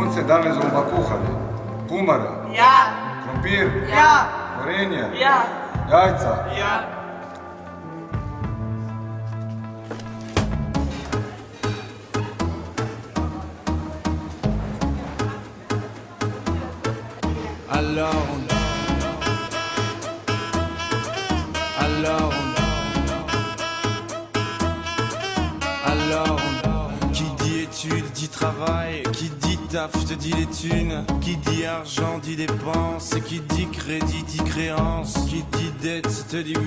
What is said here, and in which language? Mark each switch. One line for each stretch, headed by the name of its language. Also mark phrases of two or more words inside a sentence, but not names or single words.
Slovenian: danes bomo kuhali kumare, Ja, krompir, ja, korenje, ja, jajca. ja.
French: Alors on qui dit études dit travail, qui dit taf te dit les thunes, qui dit argent dit dépenses, qui dit crédit dit créance, qui dit dette te dit